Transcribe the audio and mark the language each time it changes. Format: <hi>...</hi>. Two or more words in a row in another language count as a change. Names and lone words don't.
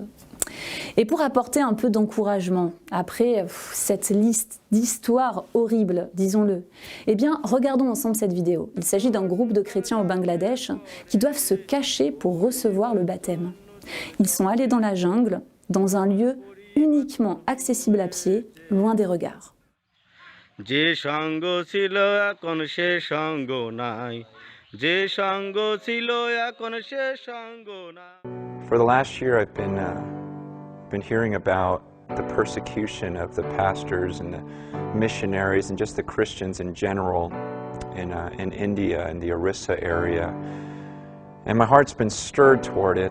<fr>Et pour apporter un peu d'encouragement, après cette liste d'histoires horribles, disons-le, eh bien, regardons ensemble cette vidéo. Il s'agit d'un groupe de chrétiens au Bangladesh qui doivent se cacher pour recevoir le baptême. Ils sont allés dans la jungle, dans un lieu uniquement accessible à pied, loin des regards.</fr> <bn>যে সঙ্গ ছিল এখন সে সঙ্গ নাই যে সঙ্গ ছিল এখন সে সঙ্গ নাই</bn> <en>For the last year I've been hearing about the persecution of the pastors and the missionaries and just the Christians in general in India in the Orissa area, and my heart's been stirred toward it.</en>